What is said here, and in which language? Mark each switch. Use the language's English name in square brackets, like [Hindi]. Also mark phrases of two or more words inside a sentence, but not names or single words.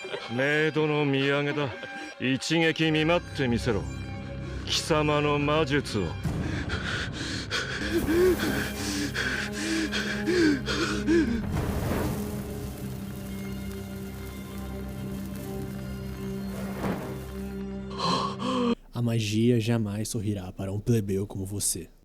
[Japanese] 冥土の土産だ。一撃見舞ってみせろ。貴様の魔術を。 [Portuguese] A magia jamais sorrirá para um plebeu como você.